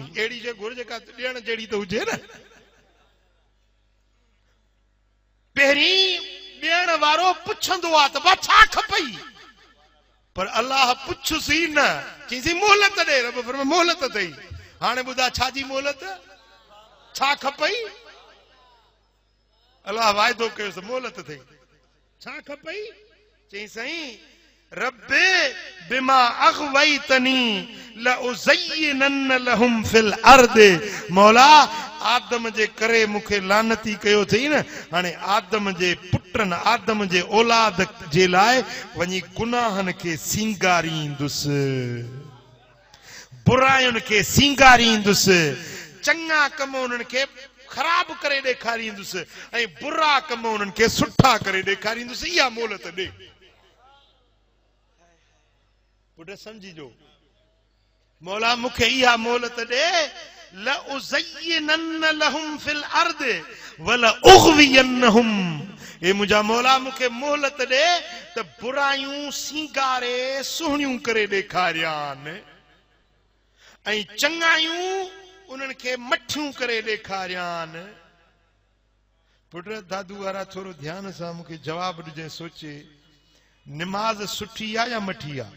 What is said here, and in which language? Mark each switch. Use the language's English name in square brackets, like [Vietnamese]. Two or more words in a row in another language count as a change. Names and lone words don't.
[Sindhi] अहिड़ी शइ घुर जेका ॾियण जहिड़ी त हुजे न। पहिरीं ॾियण वारो पुछंदो आहे त भा छा खपई, पर अल्लाह पुछुसी न, चईसीं मोहलत ॾे। रब फरमाए मोहलत अथई। हाणे ॿुधा छाजी मोहलत, छा खपई? अल्लाह वाइदो कयोसि मोहलत अथई। छा खपई? चई साईं [Arabic] رب بما أغويتني لأزينن لهم في الأرض, [Sindhi] मौला आदम जे करे मूंखे लानती कयो थई न, हाणे आदम जे पुटनि आदम जे औलाद जे लाइ वञी गुनाहनि खे सींगारींदुसि, बुरायुनि खे सींगारींदुसि, चङा कम उन्हनि खे ख़राब करे ॾेखारींदुसि ऐं बुरा कम उन्हनि खे सुठा करे ॾेखारींदुसि। इहा मोहलत ॾे। पुट सम्झिजो, मौला मूंखे इहा मोहलत ॾे, [Arabic] لأزينن لهم في الأرض ولأغوينهم, [Sindhi] ए मुंहिंजा मौला मूंखे मोहलत ॾे त बुरायूं सींगारे सुहिणियूं करे ॾेखारियानि ऐं चङायूं उन्हनि खे मठियूं करे ॾेखारियानि। पुट दादू वारा थोरो ध्यान सां मूंखे जवाबु ॾिजे, सोचे, निमाज़ सुठी आहे या मठी आहे?